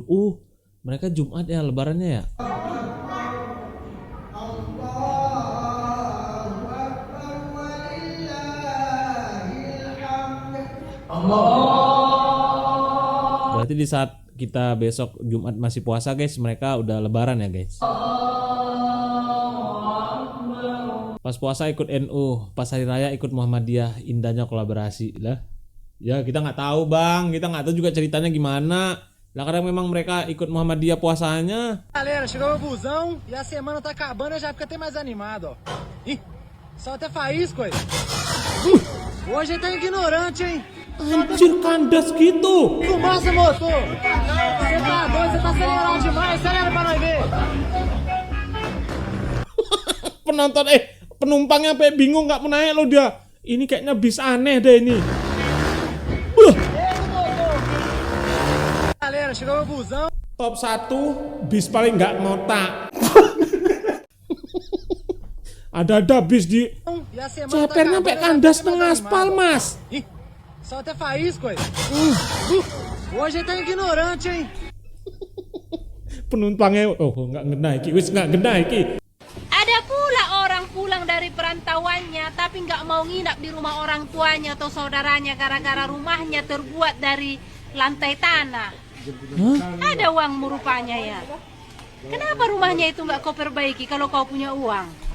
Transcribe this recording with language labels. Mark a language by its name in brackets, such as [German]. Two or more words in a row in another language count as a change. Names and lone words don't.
[Indonesian] Mereka Jumat ya lebarannya ya. Berarti di saat kita besok Jumat masih puasa guys, mereka udah lebaran ya guys. Pas puasa ikut NU, pas hari raya ikut Muhammadiyah, indahnya kolaborasi lah. Ya kita nggak tahu bang, kita nggak tahu juga ceritanya gimana. Lah kadang memang mereka ikut Muhammadiyah puasanya. [Portuguese] Galera, chegou o busão e a semana tá acabando, já fica até mais animado, ó. Ih, só até faísco aí. Hoje tá ignorante, hein? [Indonesian] Anjir kandas gitu. [Portuguese] Fumaça, motor! Você tá doido, você tá acelerado demais, acelera pra nós ver! [Indonesian] Penonton penumpangnya sampai bingung nggak mau naik lo dia. Ini kayaknya bis aneh deh ini. [Portuguese] Galera, chegou o busão. [Indonesian] Top 1 bis paling nggak ngotak. Ada bis di [Portuguese] E a semana tá [Indonesian] cepernya sampai [Portuguese] acabando, [Indonesian] kandas [Portuguese] já fica [Indonesian] tengah [Portuguese] mais [Indonesian] aspal [Portuguese] animado, ó. [Indonesian] mas. [Portuguese] Ih, só até faísco aí. Hoje tá ignorante, hein? [Javanese] Penumpangnya nggak ngena iki, wis nggak ngena iki. [Indonesian] Ada pula orang pulang dari perantauannya tapi nggak mau nginap di rumah orang tuanya atau saudaranya gara-gara rumahnya terbuat dari lantai tanah. Ada uangmu rupanya ya. Kenapa rumahnya itu nggak kau perbaiki kalau kau punya uang?